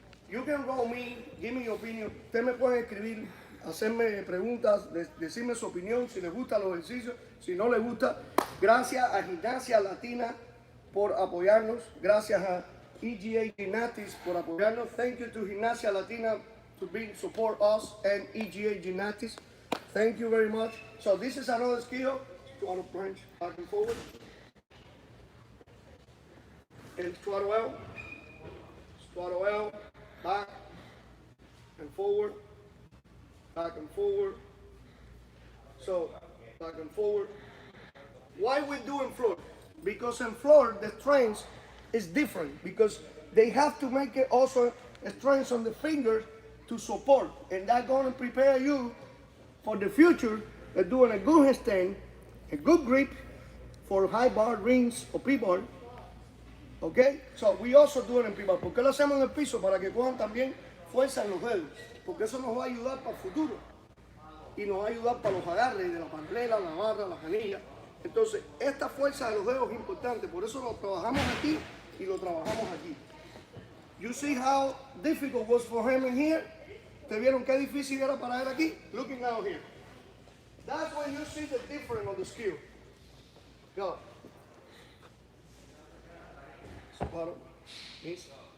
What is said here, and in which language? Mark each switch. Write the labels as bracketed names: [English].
[English] You can call me, give me your opinion. [Spanish] Ustedes me pueden escribir, hacerme preguntas, decirme su opinión, si les gustan los ejercicios, si no les gusta. Gracias a Gimnasia Latina por apoyarnos. Gracias a AWaww Gymnastics por apoyarnos. [English] Thank you to Gimnasia Latina to be support us and EGA Gymnastics. Thank you very much. So this is another skill. You want to branch back and forward. And squat well, back and forward, back and forward. So back and forward. Why we do in floor? Because in floor the strength is different because they have to make it also a strength on the fingers to support, and that's going to prepare you for the future of doing a good handstand, a good grip for high bar, rings or P-bar. Okay, so we also do it en P-bar. [Spanish] ¿Por qué lo hacemos en el piso? Para que cojan también fuerza en los dedos, porque eso nos va a ayudar para el futuro y nos va a ayudar para los agarres de la pantera, la barra, la canilla. Entonces, esta fuerza de los dedos es importante, por eso lo trabajamos aquí y lo trabajamos aquí. [English] You see how difficult was for him in here? [Spanish] ¿Te vieron qué difícil era para él aquí? [English] Looking out here. That's when you see the difference of the skill. Go. Squat up. Knees.